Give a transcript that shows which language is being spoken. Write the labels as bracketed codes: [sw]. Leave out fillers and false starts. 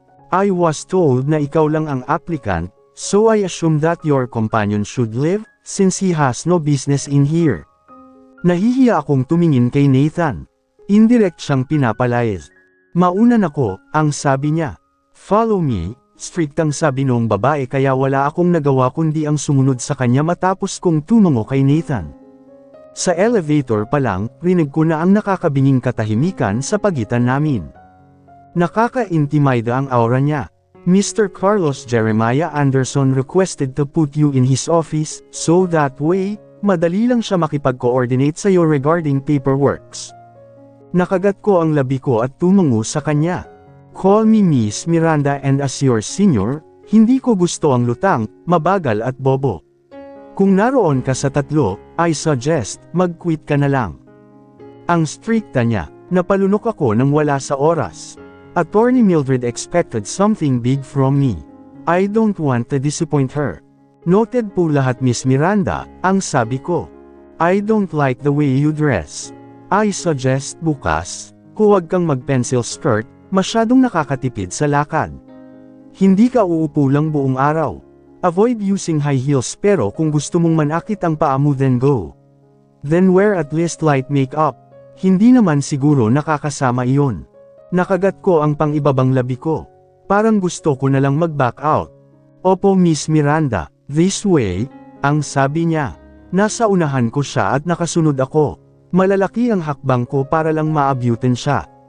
[en] I was told [tl] na ikaw lang ang [en] applicant, so I assume that your companion should leave, since he has no business in here. [tl] Nahihiya akong tumingin kay Nathan. Indirect siyang pinapalayas. Maunan ako, ang sabi niya. [en] Follow me, [tl] strict ang sabi noong babae kaya wala akong nagawa kundi ang sumunod sa kanya matapos kong tumungo kay Nathan. Sa elevator pa lang, rinig ko na ang nakakabinging katahimikan sa pagitan namin. Nakaka-intimida ang aura niya. [en] Mr. Carlos Jeremiah Anderson requested to put you in his office, so that way, [tl] madali lang siya makipag-coordinate sa iyo [en] regarding paperworks. [tl] Nakagat ko ang labi ko at tumungo sa kanya. [en] Call me Miss Miranda and as your senior, [tl] hindi ko gusto ang lutang, mabagal at bobo. Kung naroon ka sa tatlo, [en] I suggest, [tl] mag-quit ka na lang. Ang strikta niya, napalunok ako nang wala sa oras. [en] Attorney Mildred expected something big from me. I don't want to disappoint her. Noted [tl] po lahat Miss Miranda, ang sabi ko. [en] I don't like the way you dress. I suggest [tl] bukas, huwag kang mag-pencil skirt, masyadong nakakatipid sa lakad. Hindi ka uupo lang buong araw. [en] Avoid using high heels [tl] pero kung gusto mong manakit ang paa mo [en] then go. Then wear at least light makeup. [tl] Hindi naman siguro nakakasama iyon. Nakagat ko ang pang-ibabang labi ko. Parang gusto ko na lang mag-back out. Opo Miss Miranda, [en] this way, [tl] ang sabi niya. Nasa unahan ko siya at nakasunod ako. Malalaki ang hakbang ko para lang maabutin siya.